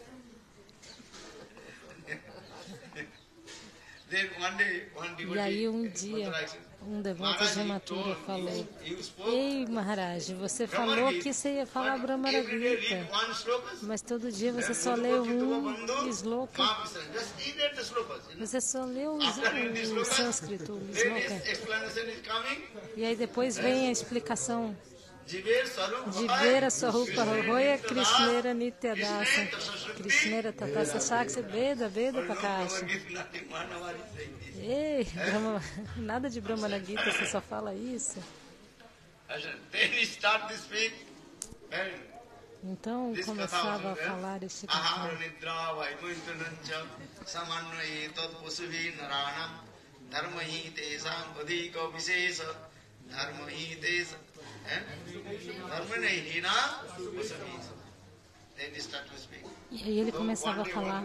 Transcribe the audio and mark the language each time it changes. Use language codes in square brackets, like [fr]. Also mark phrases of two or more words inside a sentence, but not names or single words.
[pt] E aí um dia, um devoto de Mathura falou, ei Maharaj, você falou que você ia falar Brahmana Gita, mas todo dia você só leu um sloka. Você só leu o sânscrito, o sloka. E aí depois vem a explicação. [bn] জীবের স্বরূপ রয় কৃষ্ণের নিত্যদাস কৃষ্ণের তটস্থ শক্তি ভেদ প্রকাশ. [pt] Ei, nada de Brahmana Gita, você só fala isso. Então começava a falar este canto. E aí ele começava a falar.